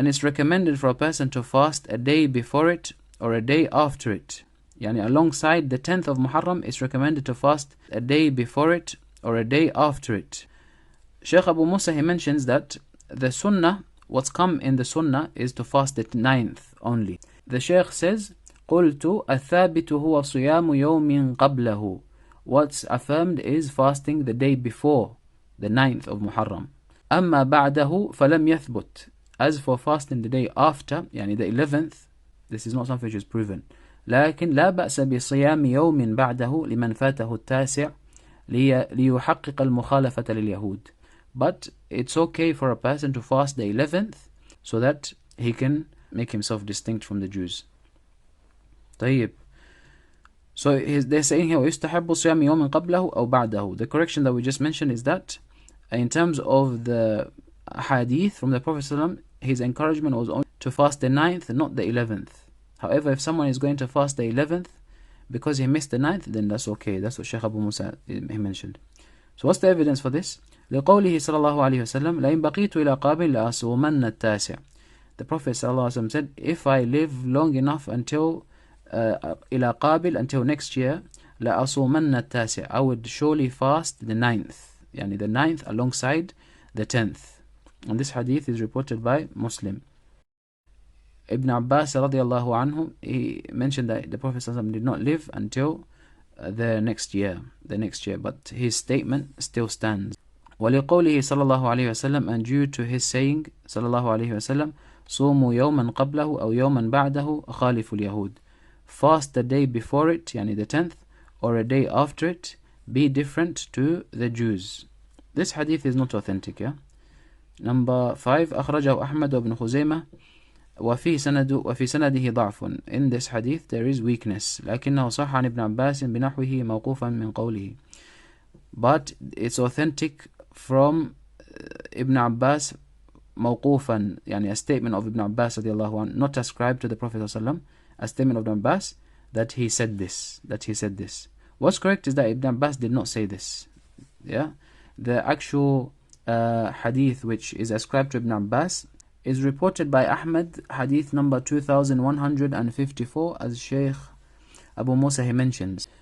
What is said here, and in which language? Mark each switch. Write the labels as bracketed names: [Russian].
[English] And it's recommended for a person to fast a day before it or a day after it. Yani alongside the 10th of Muharram, it's recommended to fast a day before it or a day after it. Shaykh Abu Musa, he mentions that the sunnah, what's come in the sunnah is to fast the 9th only. The Shaykh says, [Arabic] قُلْتُ الثَّابِتُ هُوَ صِيَامُ يَوْمٍ قَبْلَهُ. [English] What's affirmed is fasting the day before the 9th of Muharram. [Arabic] أَمَّا بَعْدَهُ فَلَمْ يَثْبُتْ. [English] As for fasting the day after, يعني the 11th, this is not something which is proven. [Arabic] لكن لا بأس بصيام يوم بعده لمن فاته التاسع ليحقق المخالفة لليهود. [English] But it's okay for a person to fast the 11th so that he can make himself distinct from the Jews. [Arabic] طيب. [English] So they're saying here, [Arabic] ويستحب صيام يوم قبله أو بعده. [English] The correction that we just mentioned is that in terms of the hadith from the Prophet ﷺ, his encouragement was only to fast the 9th, not the 11th. However, if someone is going to fast the 11th because he missed the 9th, then that's okay. That's what Shaykh Abu Musa he mentioned. So what's the evidence for this? [Arabic] لقوله صلى الله عليه وسلم لئن بقيت إلى قابل لأصومن التاسع. [English] The Prophet ﷺ said, if I live long enough until [Arabic] إلى قابل, [English] until next year, [Arabic] لأصومن التاسع, [English] I would surely fast the 9th. Yani the 9th alongside the 10th. And this hadith is reported by Muslim. Ibn Abbas radiallahu anhu, he mentioned that the Prophet ﷺ did not live until the next year, but his statement still stands. [Arabic] وَلِقَوْلِهِ صلى الله عليه وسلم, [English] and due to his saying [Arabic] صلى الله عليه وسلم, صوموا يوما قبله أو يوما بعده خالف اليهود. [English] Fast the day before it, yani the 10th, or a day after it, be different to the Jews. This hadith is not authentic. [Arabic] Number 5, أخرجه أحمد وابن خزيمة وفي سنده ضعف. [English] In this hadith there is weakness. [Arabic] لكنه صح عن ابن عباس بنحوه موقوفا من قوله. [English] But it's authentic from Ibn Abbas موقوفا, يعني a statement of Ibn Abbas رضي الله عنه, not ascribed to the Prophet صلى الله عليه وسلم, a statement of Ibn Abbas that he said this. What's correct is that Ibn Abbas did not say this. The actual hadith which is ascribed to Ibn Abbas is reported by Ahmad, hadith number 2154, as Shaykh Abu Musa he mentions.